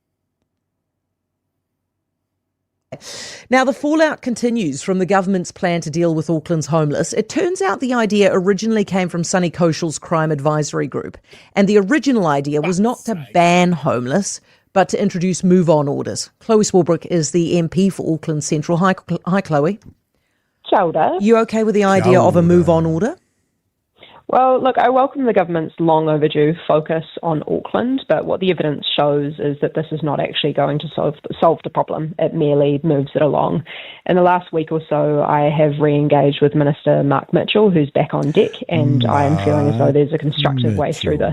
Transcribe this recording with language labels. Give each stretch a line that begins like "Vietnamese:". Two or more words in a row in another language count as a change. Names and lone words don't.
English: Now, the fallout continues from the government's plan to deal with Auckland's homeless. It turns out the idea originally came from Sonny Cashel's crime advisory group. And the original idea was not to ban homeless, but to introduce move-on orders. Chloe Swarbrick is the MP for Auckland Central. Hi, Chloe.
Māori: Kia ora.
English: You okay with the idea of a move-on order? Well, look, I welcome the government's long overdue focus on Auckland, but what the evidence shows is that this is not actually going to solve the problem. It merely moves it along. In the last week or so, I have re-engaged with Minister Mark Mitchell, who's back on deck, and I am feeling as though there's a constructive way through this.